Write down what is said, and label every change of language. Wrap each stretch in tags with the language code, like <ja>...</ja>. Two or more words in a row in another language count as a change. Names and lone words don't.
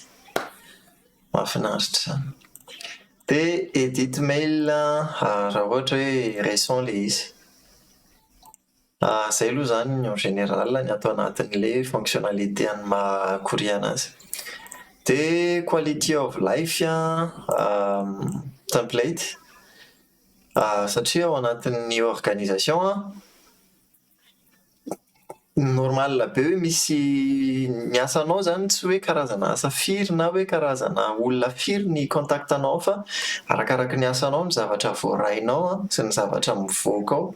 <mg>Mahafinaritra izany. Dia</mg> <en>edit mail</en> <mg>raha ohatra hoe récent le izy. Izay aloha zany</mg> <fr>en général</fr> <mg>ny atao anatin'ilay fonctionnalité ny maha-courrier anazy. Dia</mg> <en>quality of life template</en> <mg>satria ao anatin'ny</mg> <fr>organisation normal</fr> <mg>be hoe misy ny asanao zany tsy hoe karazana asa firy na hoe karazana olona firy ny contactanao fa arakaraka ny asanao ny zavatra voarainao sy ny zavatra mivoaka ao.</mg>